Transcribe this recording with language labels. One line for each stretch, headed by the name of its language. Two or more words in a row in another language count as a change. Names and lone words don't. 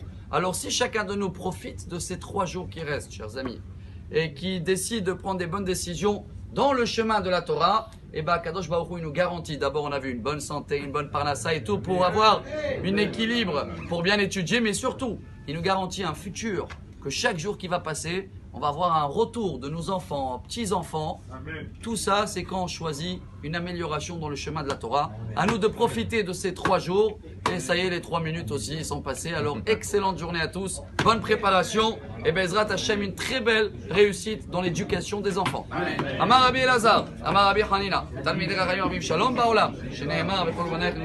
French: Alors si chacun de nous profite de ces 3 jours qui restent, chers amis, et qui décide de prendre des bonnes décisions dans le chemin de la Torah, et bien
Hebrew: קדוש ברוך הוא,
French: il nous garantit, d'abord on a vu une bonne santé, une bonne parnassa et tout, pour avoir un équilibre, pour bien étudier, mais surtout, il nous garantit un futur, que chaque jour qui va passer, on va avoir un retour de nos enfants, petits-enfants. Tout ça, c'est quand on choisit une amélioration dans le chemin de la Torah. À nous de profiter de ces 3 jours. Et ça y est, les 3 minutes aussi sont passées. Alors, excellente journée à tous. Bonne préparation. Et
Hebrew: בעזרת השם,
French: une très belle réussite dans l'éducation des enfants.
Hebrew: אמר רבי אלעזר, אמר רבי חנינא, תלמידי חכמים שלום בעולם, שנאמר בכל בני